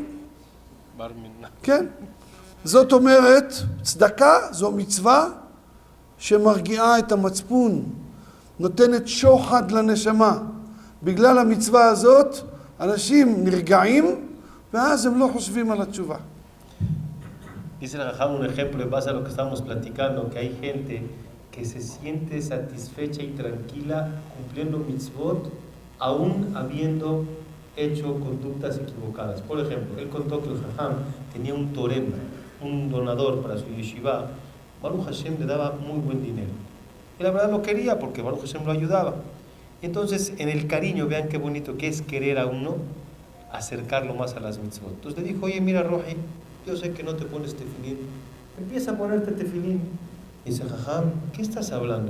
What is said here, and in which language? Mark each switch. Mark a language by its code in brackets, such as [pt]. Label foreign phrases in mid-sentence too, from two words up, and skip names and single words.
[he] כן. זאת אומרת, צדקה זו מצווה שמרגיעה את המצפון, נותנת שוחד לנשמה. בגלל המצווה הזאת, אנשים נרגעים, ואז הם לא חושבים על התשובה. [es] Dice el Jajam un ejemplo en base a lo que estamos platicando, que hay gente que se siente satisfecha y tranquila cumpliendo mitzvot, aún habiendo hecho conductas equivocadas. Por ejemplo, él contó que el Jajam tenía un torem, un donador para su yeshiva. [he] ברוך השם [es] le daba muy buen dinero. Y la verdad lo quería porque [he] ברוך השם [es] lo ayudaba. Entonces, en el cariño, vean qué bonito que es querer a uno, acercarlo más a las mitzvot. Entonces le dijo, oye, mira, Roji, yo sé que no te pones tefilín. Empieza a ponerte tefilín. Dice, Jajam, ¿qué estás hablando?